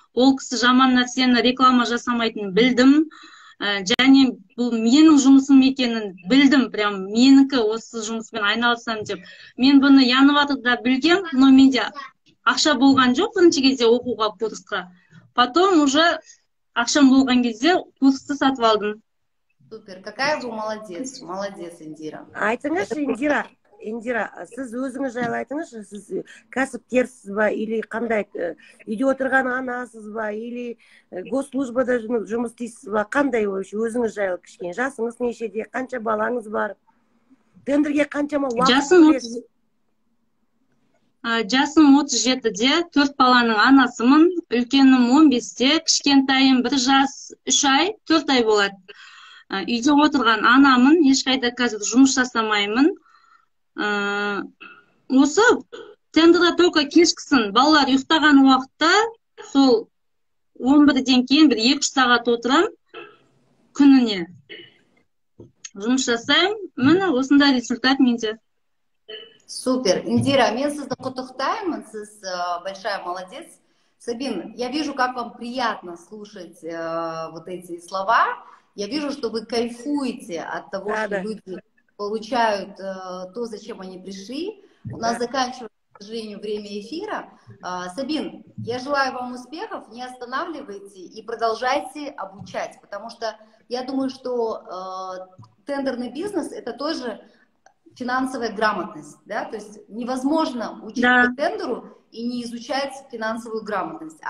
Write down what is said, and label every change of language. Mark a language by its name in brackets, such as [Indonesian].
[Kazakh] Ол кісі жаман нәрсені реклама жасамайтынын білдім. Және бұл менің жұмысым екенін білдім. Прям менікі осы жұмыспен айналысам деп. Мен бұны Январьда білгем, но менде ақша болған жоқ бірінші кезде оқуға курсқа. Потом уже ақшам болған кезде курсты сатып алдым. [Russian] Супер, какая вы молодец, молодец, Индира. [Kazakh] Айтыңызшы, Индира, сіз өзіңіз жайлы айтыңызшы, сіз кәсіпкерсіз ба, или қандай, үйде отырған анасыз ба, или госслужбада жұмыс істейсіз ба, қандай өзіңіз жайлы кішкене, жасыңыз нешеде, қанша балаңыз бар, тендерге қаншама уақыт бөлесіз? Жасым 37-де, 4 баланың анасымын, үлкенім 15-те, кішкентайым 1 жас 3 ай, 4 ай болады. Үйде отырған анамын, ешқайда қазір жұмыс жасамаймын. Осы тендерда только кешкісін балалар ұйықтаған уақытта, сол 11-ден кейін 1-2 сағат отырам күніне. Жұмыс жасаймын, міне осындай результат менде. Супер. Индира, мен сізді құттықтаймын, сіз [Russian] большая молодец. Сабин, я вижу, как вам приятно слушать вот эти слова. Я вижу, что вы кайфуете от того, что люди получают то, зачем они пришли. У нас заканчивается, к сожалению, время эфира. Сабин, я желаю вам успехов, не останавливайте и продолжайте обучать, потому что я думаю, что тендерный бизнес – это тоже финансовая грамотность, да, то есть невозможно учить по тендеру и не изучать финансовую грамотность.